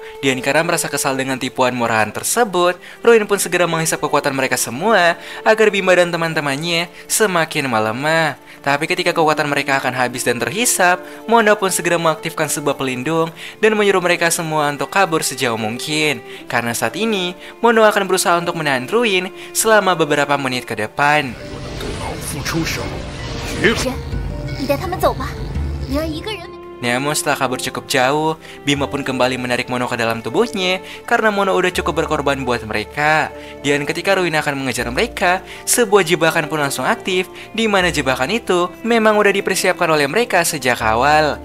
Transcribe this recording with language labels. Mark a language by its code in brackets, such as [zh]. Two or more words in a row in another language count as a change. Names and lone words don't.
[id] Dan karena merasa kesal dengan tipuan murahan tersebut, Ruin pun segera menghisap kekuatan mereka semua agar Bima dan teman-temannya semakin melemah. Tapi ketika kekuatan mereka akan habis dan terhisap, Mono pun segera mengaktifkan sebuah pelindung dan menyuruh mereka semua untuk kabur sejauh mungkin. Karena saat ini, Mono akan berusaha untuk menahan Ruin selama beberapa menit ke depan. [zh] 你带他们走吧，女儿一个人。 [id] Namun setelah kabur cukup jauh, Bima pun kembali menarik Mono ke dalam tubuhnya karena Mono udah cukup berkorban buat mereka. Dan ketika Ruin akan mengejar mereka, sebuah jebakan pun langsung aktif, di mana jebakan itu memang udah dipersiapkan oleh mereka sejak awal.